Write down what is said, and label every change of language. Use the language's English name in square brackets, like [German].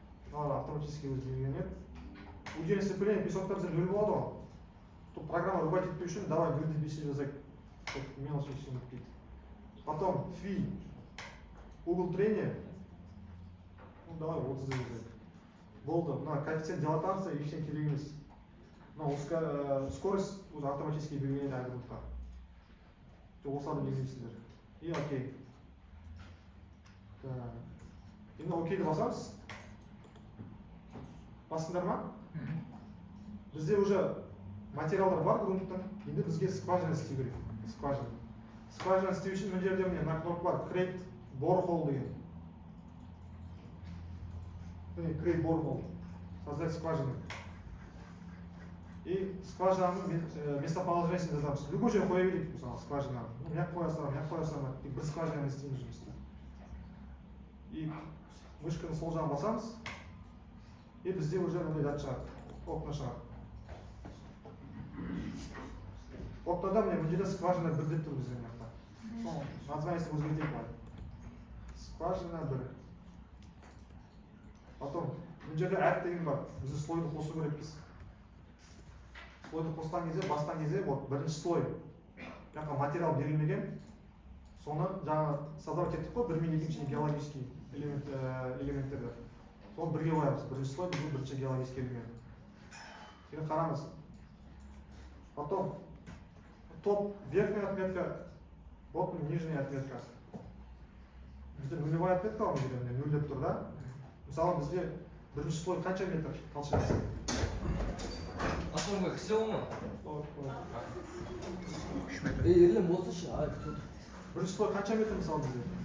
[Kazakh] мыналар автоматически өзі белгіленеді. Удельное сцепление песокта бізде 0 болады ғой. Тут программа рубать етпеу үшін давай 0 деп есеп жазайық. Мелочь ештеңе етпейді. Потом фи угол трения. [Russian] Ну давай [Kazakh] 30 деп жазайық. Болды. Мына коэффициент дилатации ештеңе керек емес. Мына скорость уже автоматически белгіленеді агрегатқа. Осыларды белгілейсіздер. И окей. Енді окейді басамыз. Басыңдар ма? Бізде уже материалдар бар грунттың. Енді бізге скважина істеу керек. Скважина істеу үшін мына жерде мына кнопка бар. Create borehole деген. [English] Міне create borehole. [Russian] Создать скважину. [Kazakh] И скважинаның местоположениесін жазамыз. Любой жерге қоя берейік, мысалы скважинаны. Мына қоя салам, бір скважинаны істейміз жұмысты. И мышканы сол жағын басамыз. И бізде уже мындай зат шығады. Окна шығады. Окнада міне бұл жерде скважина 1 деп тұр бізде мына жақта. Названиесін өзгертейік бар. Скважина 1. Потом бұл жерде add деген бар. Бізде слойды қосу керекпіз. Слойды қосқан кезде, басқан кезде, вот бірінші слой. Жаққа материал берілмеген. Соны жаңа создавать еттік қой, 1 мен 2 геологический элементтерді. Соны бірге қоямыз. Бірінші слой, бұл бірінші геологический элемент. Кейін қараңыз. [Russian] Потом топ верхняя отметка, вот нижняя отметка. [Kazakh] Бізде нулевая отметка var мына 0 деп тұр да. Мысалы бізде бірінші слой қанша метр толщинасы? Асылым кісі ма? Ерлем болсыншы, бірінші слой қанша метр мысалы бізде?